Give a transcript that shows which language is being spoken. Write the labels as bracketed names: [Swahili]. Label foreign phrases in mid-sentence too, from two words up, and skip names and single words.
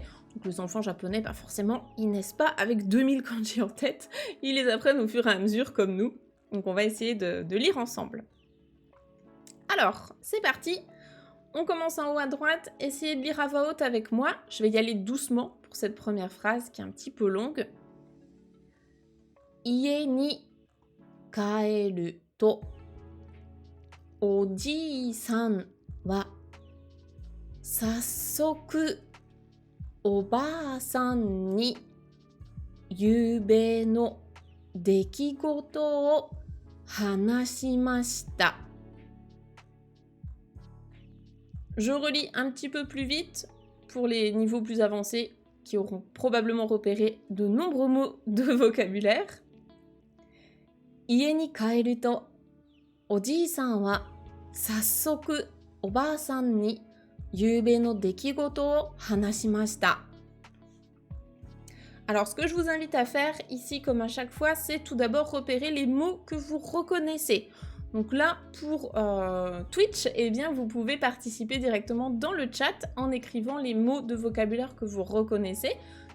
[French] Donc les enfants japonais, forcément, ils naissent pas avec 2000 kanji en tête, ils les apprennent au fur et à mesure comme nous. Donc on va essayer de lire ensemble. Alors, c'est parti. On commence en haut à droite, essayez de lire à voix haute avec moi. Je vais y aller doucement pour cette première phrase qui est un petit peu longue. [Japanese] 家に帰ると, おじいさんは早速おばあさんにゆうべの出来事を話しました [French] 。Je relis un petit peu plus vite pour les niveaux plus avancés qui auront probablement repéré de nombreux mots de vocabulaire. [Japanese] 家に帰るとおじいさんは早速おばあさんにゆうべの出来事を話しました。 [French] Alors, ce que je vous invite à faire ici, comme à chaque fois, c'est tout d'abord repérer les mots que vous reconnaissez. Donc là, pour Twitch, vous pouvez participer directement dans le chat en écrivant les mots de vocabulaire que vous reconnaissez.